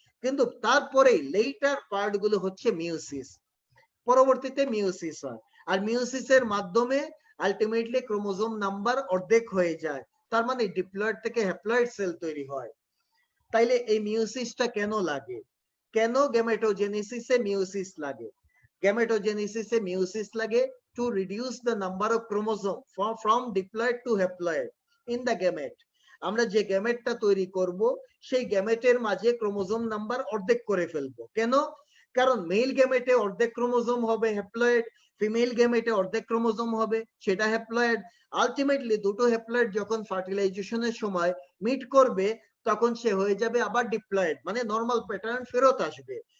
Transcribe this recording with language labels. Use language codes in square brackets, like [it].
[bn] কিন্তু তারপরে letter part গুলো হচ্ছে মিওসিস, পরবর্তীতে মিওসিস হয়, আর মিওসিসের মাধ্যমে আলটিমেটলি ক্রোমোজোম নাম্বার অর্ধেক হয়ে যায়, তার মানে ডিপ্লয়েড থেকে হ্যাপ্লয়েড সেল তৈরি হয়। তাইলে এই মিওসিসটা কেন লাগে? কেন গ্যামেটোজেনেসিসে মিওসিস লাগে? গ্যামেটোজেনেসিসে মিওসিস লাগে [en] to reduce the number of chromosome from diploid to haploid in the gamete. [bn] আমরা যে গ্যামেটটা তৈরি করব সেই গ্যামেটের মাঝে ক্রোমোজোম নাম্বার অর্ধেক করে ফেলবো। কেন? কারণ মেল গ্যামেটে অর্ধেক ক্রোমোজোম হবে হ্যাপ্লয়েড, ফিমেল গ্যামেটে অর্ধেক ক্রোমোজোম হবে সেটা হ্যাপ্লয়েড। আলটিমেটলি দুটো হ্যাপ্লয়েড যখন ফার্টিলাইজেশনের সময় মিট করবে তখন সে হয়ে যাবে আবার ডিপ্লয়েড, মানে নরমাল প্যাটার্ন ফেরত আসবে।